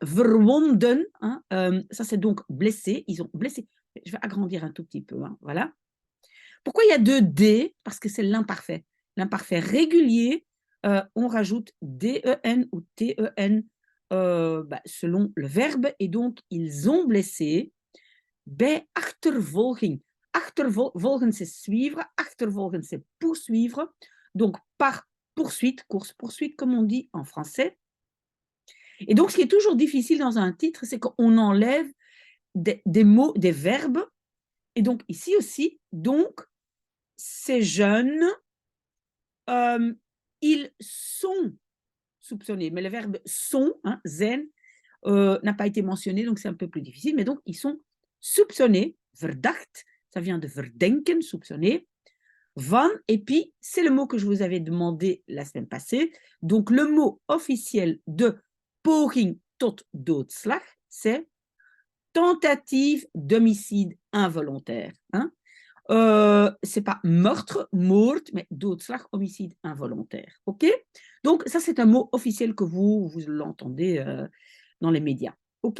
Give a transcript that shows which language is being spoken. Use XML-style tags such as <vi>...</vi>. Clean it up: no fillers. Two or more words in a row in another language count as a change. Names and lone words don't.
<fr>Verwonden, hein, ça c'est donc blessé, ils ont blessé. Je vais agrandir un tout petit peu, hein, voilà. Pourquoi il y a 2 D? Parce que c'est l'imparfait. L'imparfait régulier, on rajoute DEN ou TEN selon le verbe, et donc ils ont blessé.</fr> <nl>Bij achtervolging. Achtervolgen,</nl> <fr>c'est suivre. Achtervolgen, c'est poursuivre. Donc, par poursuite, course-poursuite, comme on dit en français. Et donc, ce qui est toujours difficile dans un titre, c'est qu'on enlève des mots, des verbes. Et donc, ici aussi, donc, ces jeunes, euh, ils sont soupçonnés. Mais le verbe sont, hein, zen, n'a pas été mentionné, donc c'est un peu plus difficile. Mais donc, ils sont soupçonnés, verdacht, ça vient de verdenken, soupçonner, van, et puis c'est le mot que je vous avais demandé la semaine passée. Donc, le mot officiel de</fr> <nl>poging tot doodslag,</nl> <fr>c'est tentative d'homicide involontaire. Hein? C'est pas meurtre, moord, mais doodslag, homicide involontaire. OK? Donc, ça, c'est un mot officiel que vous l'entendez dans les médias. OK?</fr>